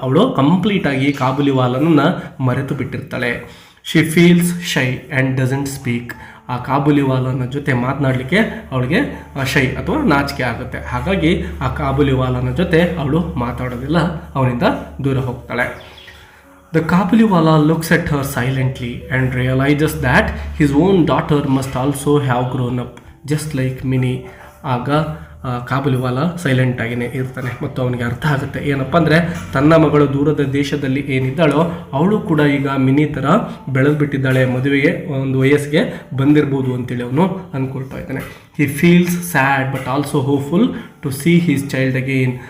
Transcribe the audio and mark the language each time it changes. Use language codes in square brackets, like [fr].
[kn] ಅವಳು ಕಂಪ್ಲೀಟಾಗಿ ಕಾಬುಲಿವಾಲನನ್ನು ಮರೆತು ಬಿಟ್ಟಿರ್ತಾಳೆ. [en] She feels shy and doesn't speak. [kn] ಆ ಕಾಬುಲಿವಾಲನ ಜೊತೆ ಮಾತನಾಡಲಿಕ್ಕೆ ಅವಳಿಗೆ ಶೈ ಅಥವಾ ನಾಚಿಕೆ ಆಗುತ್ತೆ. ಹಾಗಾಗಿ ಆ ಕಾಬುಲಿವಾಲನ ಜೊತೆ ಅವಳು ಮಾತಾಡೋದಿಲ್ಲ, ಅವನಿಂದ ದೂರ ಹೋಗ್ತಾಳೆ. [en] The Kabuliwala looks at her silently and realizes that his own daughter must also have grown up, just like Minnie. [kn] ಆಗ ಕಾಬುಲಿವಾಲ ಸೈಲೆಂಟ್ ಆಗಿನೇ ಇರ್ತಾನೆ ಮತ್ತು ಅವನಿಗೆ ಅರ್ಥ ಆಗುತ್ತೆ ಏನಪ್ಪ ಅಂದರೆ ತನ್ನ ಮಗಳು ದೂರದ ದೇಶದಲ್ಲಿ ಏನಿದ್ದಾಳೋ ಅವಳು ಕೂಡ ಈಗ ಮಿನಿ ಥರ ಬೆಳೆದು ಬಿಟ್ಟಿದ್ದಾಳೆ, ಮದುವೆಗೆ ಒಂದು ವಯಸ್ಸಿಗೆ ಬಂದಿರ್ಬೋದು ಅಂತೇಳಿ ಅವನು ಅಂದ್ಕೊಳ್ತಾ ಇದ್ದಾನೆ. [en] He feels sad but also hopeful to see his child again.